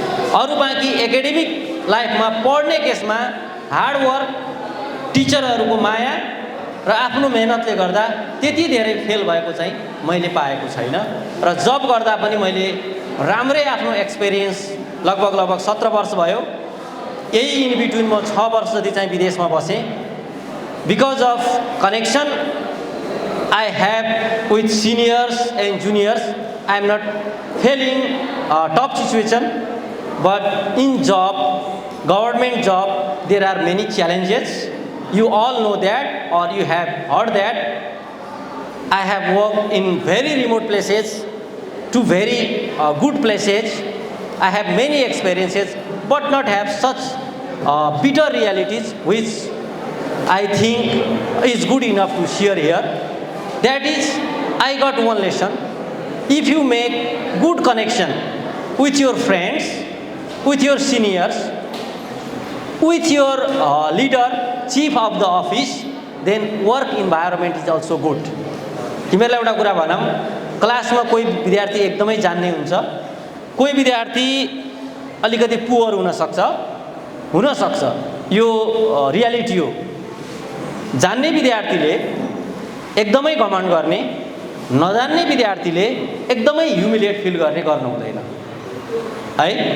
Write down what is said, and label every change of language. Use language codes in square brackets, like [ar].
[ne] अरू बाँकी एकाडेमिक लाइफमा पढ्ने केसमा हार्डवर्क, टिचरहरूको माया र आफ्नो मेहनतले गर्दा त्यति धेरै फेल भएको चाहिँ मैले पाएको छैन। र जब गर्दा पनि मैले राम्रै आफ्नो एक्सपिरियन्स लगभग 17 वर्ष भयो। यही [en] in between [ne] म 6 वर्ष जति चाहिँ विदेशमा बसेँ। [en] Because of connection I have with seniors and juniors, I am not feeling tough situation, but in job, government job, there are many challenges. You all know that, or you have heard that. I have worked in very remote places to very good places. I have many experiences, but not have such bitter realities, which I think is good enough to share here. That is, I got one lesson. If you make good connection with your friends, with your seniors, with your leader, chief of the office, then work environment is also good. [ne] तिमीहरूलाई एउटा कुरा भनौँ, क्लासमा कोही विद्यार्थी एकदमै जान्ने हुन्छ, कोही विद्यार्थी अलिकति पुअर हुन सक्छ, यो रियालिटी हो। जान्ने विद्यार्थीले एकदमै घमण्ड गर्ने, नजान्ने विद्यार्थीले एकदमै ह्युमिलिएट फिल गर्नु हुँदैन है।